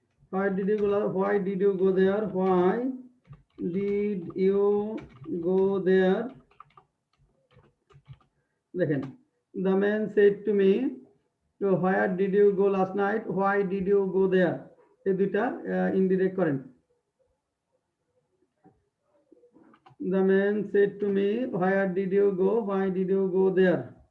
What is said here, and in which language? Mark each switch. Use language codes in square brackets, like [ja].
[en] Why did you go? Why did you go there? Why did you go there? Again, the man said to me, so where did you go last night? Why did you go there? [bn] এই দুইটা indirect করেন। [en] The man said to me, where did you go? Why did you go there?